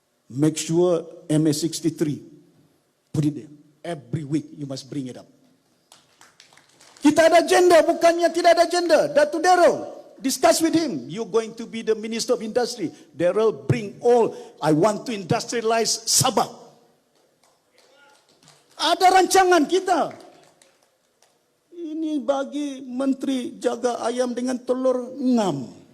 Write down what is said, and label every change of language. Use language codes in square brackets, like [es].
[en] Make sure MS63, put it there. Every week you must bring it up. [ms] Kita ada agenda, bukannya tidak ada agenda. [en] Datuk Darrell, discuss with him. You're going to be the Minister of Industry. Darrell, bring all. I want to industrialize Sabah. [ms] Ada rancangan kita. Ini bagi Menteri jaga ayam dengan telur ngam.